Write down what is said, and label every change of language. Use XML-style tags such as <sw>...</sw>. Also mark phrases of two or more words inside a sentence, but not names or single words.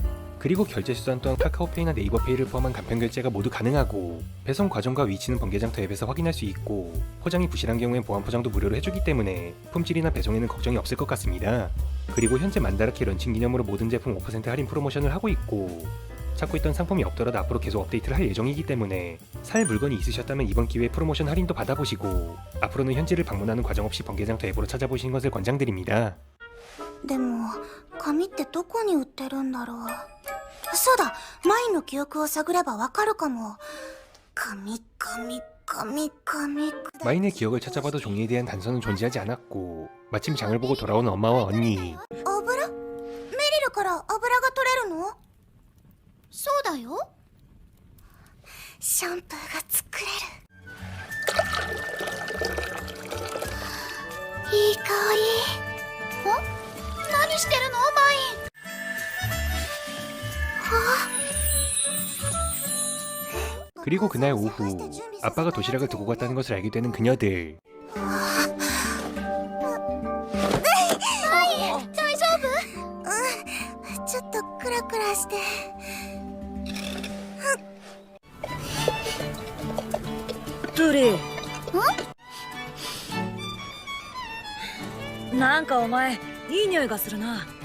<ko>그리고 결제 수단 또한 카카오페이나 네이버페이를 포함한 간편 결제가 모두 가능하고 배송 과정과 위치는 번개장터 앱에서 확인할 수 있고 포장이 부실한 경우엔 보안 포장도 무료로 해주기 때문에 품질이나 배송에는 걱정이 없을 것 같습니다. 그리고 현재 만다라케 런칭 기념으로 모든 제품 5% 할인 프로모션을 하고 있고 찾고 있던 상품이 없더라도 앞으로 계속 업데이트를 할 예정이기 때문에 살 물건이 있으셨다면 이번 기회에 프로모션 할인도 받아보시고 앞으로는 현지를 방문하는 과정 없이 번개장터 앱으로 찾아보시는 것을 권장드립니다.</ko> <ja>でも紙ってどこに売ってるんだろう。そうだ、マインの記憶を探ればわかるかも。紙。</ja> <ko>마인의 기억을 찾아봐도 종이에 대한 단서는 존재하지 않았고 마침 장을 보고 돌아온 엄마와 언니.</ko> <ja>油？メリルから油が取れるの？そうだよ。シャンプーが作れる。いい香り。何してるのマイン。</ja> <ko>그리고 그날 오후 아빠가 도시락을 두고 갔다는 것을 알게 되는 그녀들.</ko> <ja>大丈夫？うん、ちょっとクラクラして。トリなんかお前いい匂いがするな。</ja>